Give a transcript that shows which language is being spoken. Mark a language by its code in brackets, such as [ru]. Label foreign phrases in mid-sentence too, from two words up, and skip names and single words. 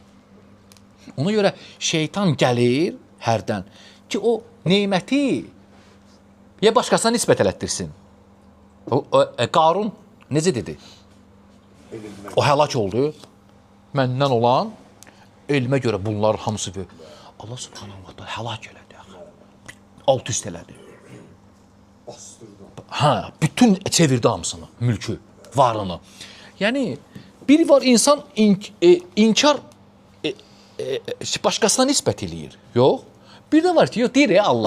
[az] Ona görə şeytan gəlir hərdən ki, o neməti ya başqasına nisbət elətdirsin. Qarun necə dedi? O həlak oldu. Məndən olan elmə görə bunlar hamısı Allah [ar] سبحانه وتعالى [az] həlak elədi. Alt üst elədi. Bütün çevirdi hamısını, mülkü, varını. Yəni, biri var insan inkar başqasına nisbət eləyir. Yox. Bir də var ki, yox, deyir Allah.